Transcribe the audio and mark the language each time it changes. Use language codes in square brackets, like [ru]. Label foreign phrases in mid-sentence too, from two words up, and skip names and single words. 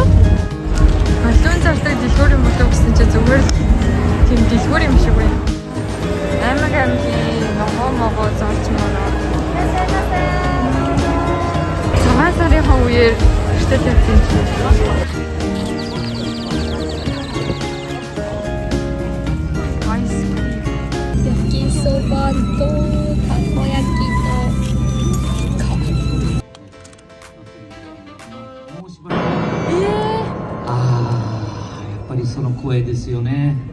[mn] Баллон зардаг дэлгүүр юм болов гэсэн чинь зүгээр тийм дэлгүүр юм шиг байна. Аймаг аймгийн могоо зарч манай. Цагаан сарын үеэр эртэл явсан юм шиг. [ja] Yakisobaとたこ焼きとやっぱりその声ですよね。